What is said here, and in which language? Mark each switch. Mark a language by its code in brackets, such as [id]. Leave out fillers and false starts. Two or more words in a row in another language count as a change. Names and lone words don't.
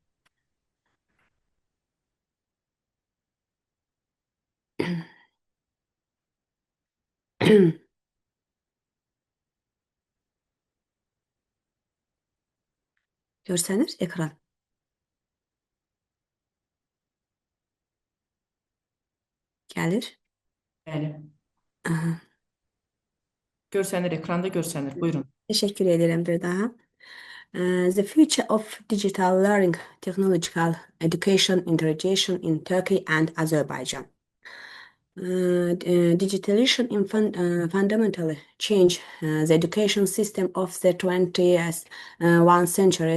[az] Görsənir ekran. Gəlir. Bəli. Aha. Görsənir, ekranda görsənir. Buyurun. [tr] Teşekkür ederim bir daha. [en] The future of digital learning, technological education, integration in Turkey and Azerbaijan. Digitalization fundamentally changed the education system of the 21st century.